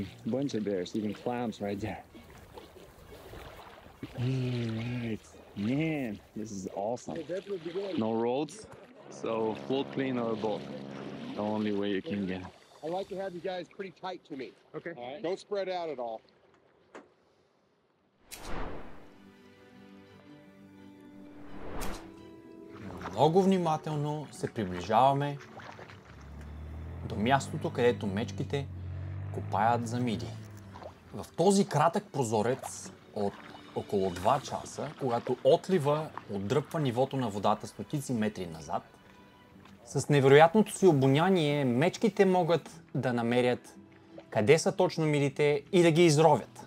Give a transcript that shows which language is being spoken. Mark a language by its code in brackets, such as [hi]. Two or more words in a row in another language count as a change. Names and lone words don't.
[en] Bunch of bears, even clams right there. Alright. Man, this is awesome. No roads, so float clean or a boat. The only way you can get. I like to have you guys pretty tight to me. Okay. All right. Don't spread out at all. [bg] Много внимателно се приближаваме до мястото, където мечките копаят за миди. В този кратък прозорец от около 2 часа, когато отлива отдръпва нивото на водата стотици метри назад, с невероятното си обоняние мечките могат да намерят къде са точно мидите и да ги изровят.